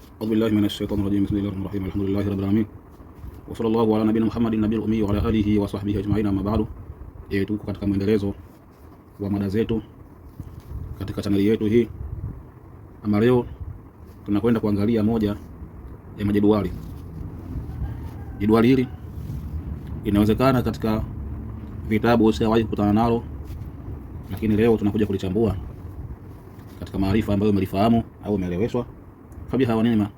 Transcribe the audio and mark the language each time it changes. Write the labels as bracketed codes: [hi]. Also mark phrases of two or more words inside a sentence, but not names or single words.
[ar] أعوذ بالله من الشيطان الرجيم. بسم الله الرحمن الرحيم. الحمد لله رب العالمين وصلى الله على نبينا محمد النبي الأمي وعلى آله وصحبه أجمعين، أما بعد. [sw] Tuko katika mwendelezo wa mada zetu katika chaneli yetu hii, ama leo tunakwenda kuangalia moja ya majedwali. Jedwali hili inawezekana katika vitabu usiwahi kukutana nalo, lakini leo tunakuja kulichambua katika maarifa ambayo umelifahamu au umeeleweshwa fabiha wa neema.